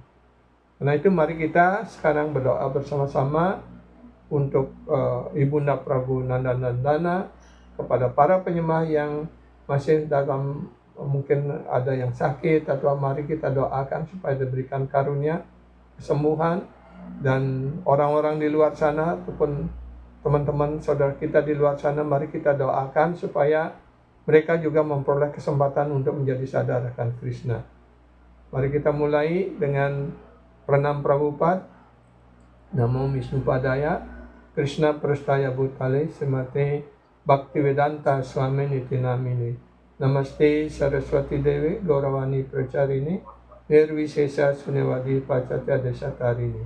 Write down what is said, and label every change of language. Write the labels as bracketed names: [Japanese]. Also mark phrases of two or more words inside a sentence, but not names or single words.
[Indonesian] Karena itu mari kita sekarang berdoa bersama-sama untuk Ibunda Prabu Nanda-Nandana, kepada para penyembah yang masih dalam, mungkin ada yang sakit, atau mari kita doakan supaya diberikan karunia kesembuhan, dan orang-orang di luar sana ataupun teman-teman saudara kita di luar sana, mari kita doakan supaya mereka juga memperoleh kesempatan untuk menjadi sadar akan Krishna. Mari kita mulai dengan pranam Prabhupada. [Sanskrit] Namo Vishnupadaya, Krishna Prastaya Bhutale, Srimate Bhaktivedanta Swami Niti Namine. Namaste Saraswati Devi Gauravani Pracharini, Nirvishesha Sunyavadi Pachatya Desatarini.